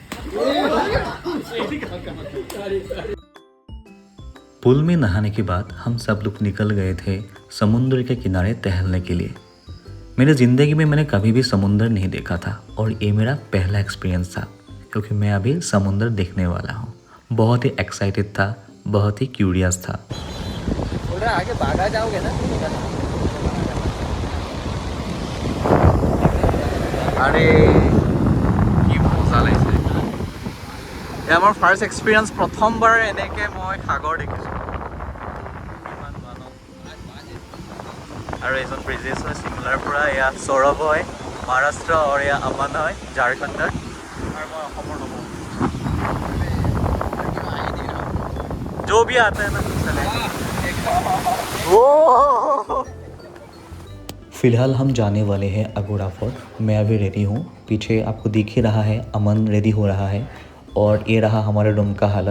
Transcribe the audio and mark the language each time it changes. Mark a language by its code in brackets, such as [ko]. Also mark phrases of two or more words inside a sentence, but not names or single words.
[hi] पुल में नहाने के बाद हम सब लोग निकल गए थे समुद्र के किनारे टहलने के लिए। मेरी ज़िंदगी में मैंने कभी भी समुद्र नहीं देखा था, और ये मेरा पहला एक्सपीरियंस था, क्योंकि मैं अभी समुद्र देखने वाला हूँ। बहुत ही एक्साइटेड था, बहुत ही क्यूरियस था। उधर आगे भागा जाओगे ना। [as] আরে কি মজা লাগিছে, এয়া মোৰ [en] first experience. [as] প্ৰথমবাৰ এনেকৈ মই সাগৰ দেখিছোঁ। ইমান মানুহ, আৰু এজন ব্ৰিজেশ হয় চিমলাৰ পৰা, এয়া সৌৰভ হয় মহাৰাষ্ট্ৰ, আৰু এয়া আমান হয় ঝাৰখণ্ডৰ, আৰু মই অসমৰ হ'ব। [hi] जो भी आता है ना चले। फ़िलहाल हम जाने वाले हैं अगोड़ा फोर्ट। मैं अभी रेडी हूँ, पीछे आपको दिख ही रहा है अमन रेडी हो रहा है, और ये रहा हमारे रूम का हालत।